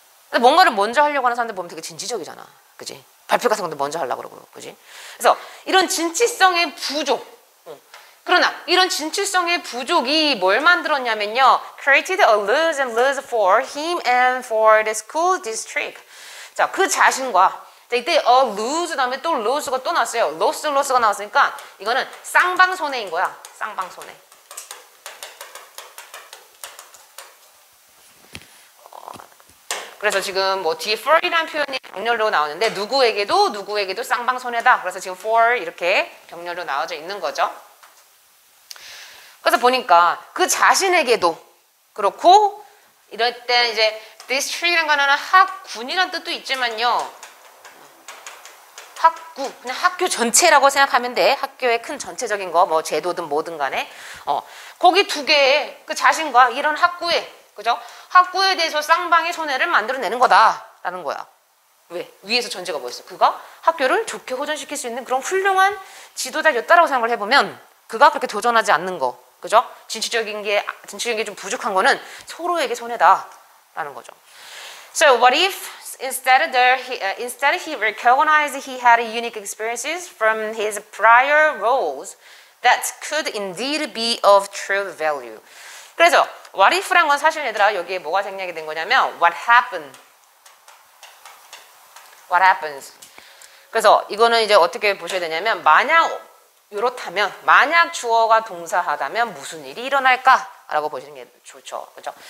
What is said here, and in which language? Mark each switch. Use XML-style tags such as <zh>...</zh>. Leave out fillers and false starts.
<ko>근데 뭔가를 먼저 하려고 하는 사람들 보면 되게 진취적이잖아. 그지? 발표 같은 것도 먼저 하려고 그러고, 그지? 그래서 이런 진취성의 부족. 그러나 이런 진취성의 부족이 뭘 만들었냐면요.</ko> <en>created a lose and lose for him and for the school district.</en> <ko>자, 그 자신과 이때 lose 다음에 또 lose가 또 나왔어요. loss가 나왔으니까 이거는 쌍방손해인 거야. 쌍방손해. 그래서 지금 뭐 뒤에 for이라는 표현이 병렬로 나오는데 누구에게도 쌍방손해다. 그래서 지금 for 이렇게 병렬로 나와져 있는 거죠. 그래서 보니까 그 자신에게도 그렇고 이럴 때 이제 district이라는 거는 학군이라는 뜻도 있지만요. 학구, 그냥 학교 전체라고 생각하면 돼. 학교의 큰 전체적인 거, 뭐 제도든 뭐든 간에 거기 두 개의 그 자신과 이런 학구에, 그죠? 학구에 대해서 쌍방의 손해를 만들어내는 거다라는 거야. 왜? 위에서 전제가 뭐였어? 그가 학교를 좋게 호전시킬 수 있는 그런 훌륭한 지도자였다라고 생각을 해보면 그가 그렇게 도전하지 않는 거, 그죠? 진취적인 게 좀 부족한 거는 서로에게 손해다라는 거죠.</ko> <en>So what if instead he recognized he had unique experiences from his prior roles that could indeed be of true value.</en> <ko>그래서 what if란 건 사실 얘들아 여기에 뭐가 생략이 된 거냐면</ko> <en>what happens.</en> <ko>그래서 이거는 이제 어떻게 보셔야 되냐면 만약 이렇다면 만약 주어가 동사하다면 무슨 일이 일어날까? 라고 보시는 게 좋죠. 그렇죠?</ko>